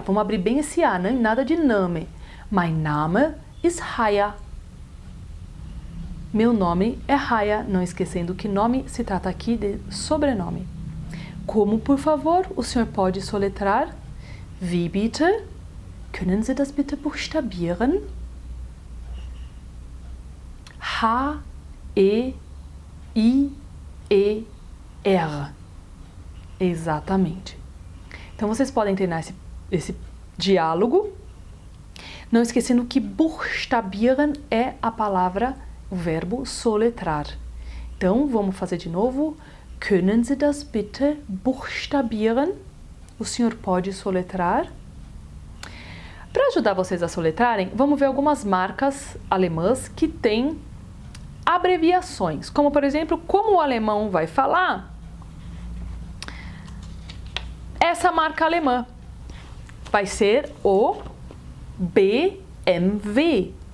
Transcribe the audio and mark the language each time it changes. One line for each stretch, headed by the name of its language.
Portuguese: Vamos abrir bem esse A, né? Nada de Name.
German: Mein Name ist Haya.
Portuguese: Meu nome é Haya, não esquecendo que nome se trata aqui de sobrenome. Como, por favor, o senhor pode soletrar?
German: Wie bitte? Können Sie das bitte buchstabieren?
Portuguese: H-E-I-E-R. Exatamente. Então, vocês podem treinar esse diálogo, não esquecendo que buchstabieren é a palavra, o verbo soletrar. Então, vamos fazer de novo.
German: Können Sie das bitte buchstabieren?
Portuguese: O senhor pode soletrar? Para ajudar vocês a soletrarem, vamos ver algumas marcas alemãs que têm abreviações. Como, por exemplo, como o alemão vai falar, essa marca alemã vai ser o BMW.